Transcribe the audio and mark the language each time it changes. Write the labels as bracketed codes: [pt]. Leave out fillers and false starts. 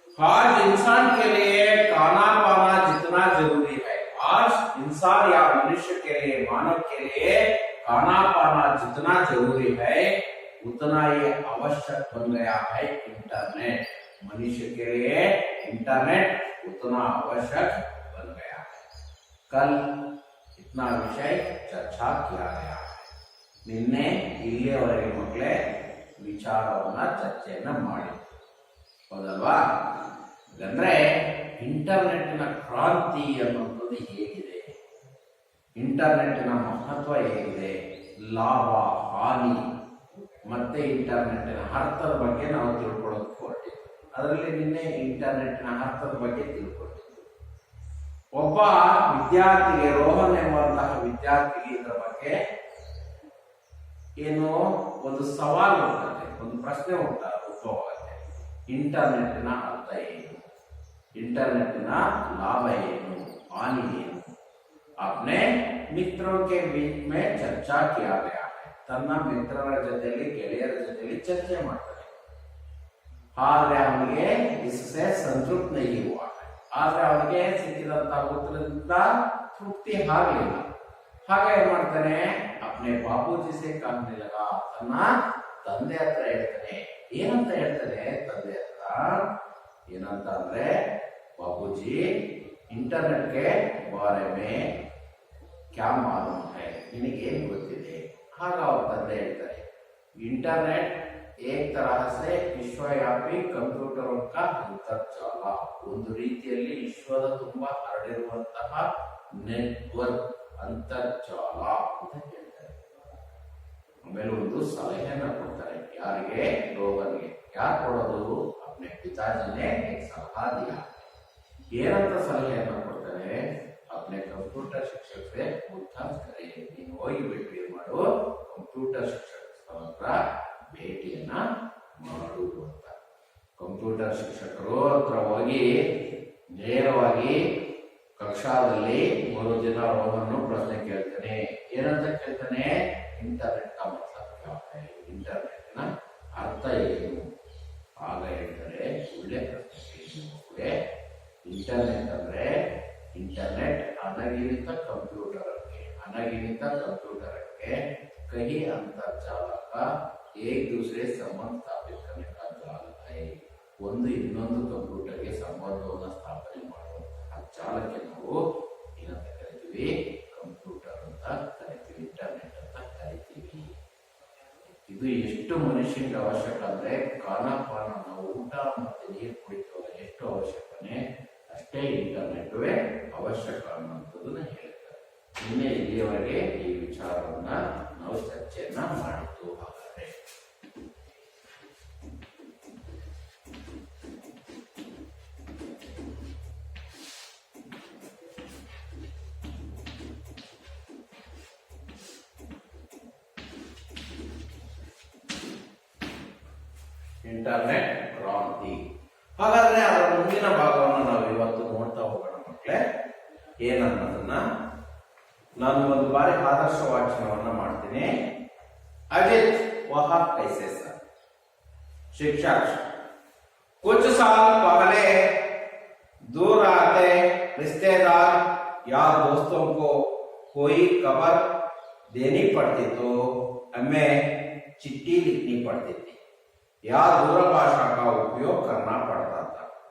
[hi] आज इंसान के लिए खाना पाना जितना जरूरी है, आज इंसान या मनुष्य के लिए, मानव के लिए खाना पाना जितना जरूरी है, उतना ही आवश्यक बन गया है इंटरनेट। मनुष्य के लिए इंटरनेट उतना आवश्यक बन गया है। कल इतना विषय चर्चा किया गया है। [kn] ನಿನ್ನೆ ಇಲ್ಲಿಯವರೆಗೆ ಮಕ್ಕಳೇ ವಿಚಾರವನ್ನ ಚರ್ಚೆಯನ್ನ ಮಾಡಿ ಹೌದಲ್ವಾ? ಅಂದ್ರೆ ಇಂಟರ್ನೆಟ್ನ ಕ್ರಾಂತಿ ಅನ್ನುವಂಥದ್ದು ಹೇಗಿದೆ, ಇಂಟರ್ನೆಟ್ನ ಮಹತ್ವ ಹೇಗಿದೆ, ಲಾಭ, ಹಾನಿ ಮತ್ತೆ ಇಂಟರ್ನೆಟ್ನ ಅರ್ಥದ ಬಗ್ಗೆ ನಾವು ತಿಳ್ಕೊಳ್ಳೋದಕ್ಕೆ ಹೊರಟಿದ್ವಿ. ಅದರಲ್ಲಿ ನಿನ್ನೆ ಇಂಟರ್ನೆಟ್ನ ಅರ್ಥದ ಬಗ್ಗೆ ತಿಳ್ಕೊಂಡಿದ್ವಿ. ಒಬ್ಬ ವಿದ್ಯಾರ್ಥಿಗೆ, ರೋಹನ್ ಎಂಬಂತಹ ವಿದ್ಯಾರ್ಥಿಗೆ ಇದರ ಬಗ್ಗೆ ಏನೋ ಒಂದು ಸವಾಲು ಉಂಟೆ, ಒಂದು ಪ್ರಶ್ನೆ ಉದ್ಭವವಾಗುತ್ತೆ. ಇಂಟರ್ನೆಟ್ನ ಅರ್ಥ ಏನು, [hi] ಇಂಟरनेट लाभ ಏನು, हानि ಏನು, अपने मित्रों के बीच में चर्चा किया गया है। [kn] ತನ್ನ ಮಿತ್ರರ ಜೊತೆಯಲ್ಲಿ, ಗೆಳೆಯರ ಜೊತೆಯಲ್ಲಿ ಚರ್ಚೆ ಮಾಡ್ತಾರೆ. ಆದ್ರೆ ಅವನಿಗೆ [hi] इससे संतुष्ट नहीं हुआ है. [kn] ಆದ್ರೆ ಅವನಿಗೆ ಸಿಕ್ಕಿದಂತಹ ಉತ್ತರದಿಂದ ತೃಪ್ತಿ ಆಗಲಿಲ್ಲ. ಹಾಗೆ ಏನ್ ಮಾಡ್ತಾನೆ, [hi] अपने बाबूजी से कहने लगा, [kn] ತನ್ನ ತಂದೆ ಹತ್ರ ಹೇಳ್ತಾನೆ. ಏನಂತ ಹೇಳ್ತಾನೆ ತಂದೆ ಹತ್ರ? ಏನಂತ ಅಂದ್ರೆ, बाबूजी [hi] इंटरनेट के बारे में क्या मालूम है, [kn] ನಿನಗೇನು ಗೊತ್ತಿದೆ? ಆಗ ಅವ್ರ ತಂದೆ ಹೇಳ್ತಾರೆ, ಇಂಟರ್ನೆಟ್ [hi] एक तरह से [kn] ವಿಶ್ವವ್ಯಾಪಿ ಕಂಪ್ಯೂಟರ್ का ಅಂತರ್ಜಾಲ, ಒಂದು ರೀತಿಯಲ್ಲಿ ವಿಶ್ವದ ತುಂಬಾ ಹರಡಿರುವಂತಹ ನೆಟ್ವರ್ಕ್ ಅಂತರ್ಜಾಲ ಅಂತ ಹೇಳ್ತಾರೆ. ಆಮೇಲೆ ಒಂದು ಸಲಹೆಯನ್ನ ಕೊಡ್ತಾರೆ, ಯಾರಿಗೆ? ರೋಗನ್ಗೆ. ಯಾರು ಕೊಡೋದು? [hi] अपने पिताजी ने एक सलाह दिया. [kn] ಏನಂತ ಸಲಹೆಯನ್ನ ಕೊಡ್ತಾರೆ? [hi] अपने कंप्यूटर शिक्षक से पूछताछ करें. [kn] ನೀನು ಹೋಗಿ ಭೇಟಿ ಮಾಡು, ಕಂಪ್ಯೂಟರ್ ಶಿಕ್ಷಕರ ಹತ್ರ ಭೇಟಿಯನ್ನ ಮಾಡು ಅಂತ. ಕಂಪ್ಯೂಟರ್ ಶಿಕ್ಷಕರು ಹತ್ರ ಹೋಗಿ ನೇರವಾಗಿ ಕಕ್ಷಾದಲ್ಲಿ ಮೂರು ದಿನ ರೋಗನ್ನು ಪ್ರಶ್ನೆ ಕೇಳ್ತಾನೆ. ಏನಂತ ಕೇಳ್ತಾನೆ? ಇಂಟರ್ನೆಟ್ [hi] का मतलब क्या है, [kn] ಇಂಟರ್ನೆಟ್ ನ ಅರ್ಥ ಏನು? ಆಗ ಹೇಳ್ತಾರೆ, ಒಳ್ಳೆ ಪ್ರಶ್ನೆ. ಇಂಟರ್ನೆಟ್ ಅಂದ್ರೆ [hi] इंटरनेट अनगिनत कंप्यूटर के कई अंतर्जाल का एक दूसरे संबंध स्थापित करने का जाल है. [kn] ಒಂದು ಇನ್ನೊಂದು ಕಂಪ್ಯೂಟರ್ಗೆ ಸಂಬಂಧವನ್ನು ಸ್ಥಾಪನೆ ಮಾಡುವಂತಹ ಜಾಲಕ್ಕೆ ನಾವು ಏನಂತ ಕರಿತೀವಿ? ಕಂಪ್ಯೂಟರ್ ಅಂತ ಕರಿತೀವಿ, ಇಂಟರ್ನೆಟ್ ಅಂತ ಕರಿತೀವಿ. ಇದು ಎಷ್ಟು ಮನುಷ್ಯನಿಗೆ ಅವಶ್ಯಕ ಅಂದ್ರೆ, ಖಾನಪಾನ ನಾವು ಊಟ ಮತ್ತೆ ನೀರು ಕುಡಿತೀವಲ್ಲ, ಎಷ್ಟು ಅವಶ್ಯಕನೇ ಅಷ್ಟೇ ಇಂಟರ್ನೆಟ್ ಅವಶ್ಯಕ ಅನ್ನುವಂಥದ್ದನ್ನ ಹೇಳ್ತಾರೆ. ನಿನ್ನೆ ಇಲ್ಲಿಯವರೆಗೆ ಈ ವಿಚಾರವನ್ನ ನಾವು ಚರ್ಚೆಯನ್ನ ಮಾಡಿದ್ದು. ಹಾಗಾದ್ರೆ ಇಂಟರ್ನೆಟ್ ಕ್ರಾಂತಿ. ಹಾಗಾದ್ರೆ ಅದರ ಮುಂದಿನ ಭಾಗವನ್ನು ನಾವು ಇವತ್ತು ನೋಡ್ತಾ ಹೋಗೋಣ ಮಕ್ಕಳೇ. ಏನನ್ನೋದನ್ನ ನಾನು ಒಂದು ಬಾರಿ ಆದರ್ಶ ವಾಚನವನ್ನ ಮಾಡ್ತೀನಿ. [hi] अजित वह कैसे सर? शिक्षक, कुछ साल पहले दूर रहते रिश्तेदार या दोस्तों को कोई खबर देनी पड़ती तो हमें चिट्ठी लिखनी पड़ती थी या दूरभाषा का उपयोग करना पड़ता था.